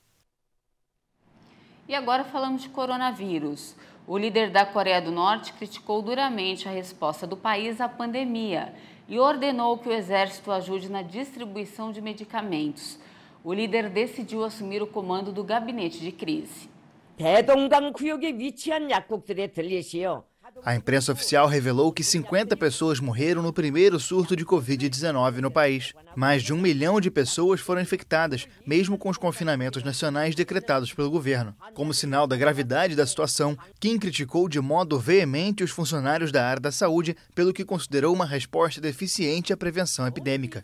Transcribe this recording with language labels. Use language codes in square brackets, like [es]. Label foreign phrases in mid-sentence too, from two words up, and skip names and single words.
[pt] E agora falamos de coronavírus. O líder da Coreia do Norte criticou duramente a resposta do país à pandemia e ordenou que o exército ajude na distribuição de medicamentos. O líder decidiu assumir o comando do gabinete de crise. [ko] 대동강 구역에 위치한 약국들에 들리시오. [pt] A imprensa oficial revelou que 50 pessoas morreram no primeiro surto de Covid-19 no país. Mais de 1 milhão de pessoas foram infectadas, mesmo com os confinamentos nacionais decretados pelo governo. Como sinal da gravidade da situação, Kim criticou de modo veemente os funcionários da área da saúde pelo que considerou uma resposta deficiente à prevenção epidêmica.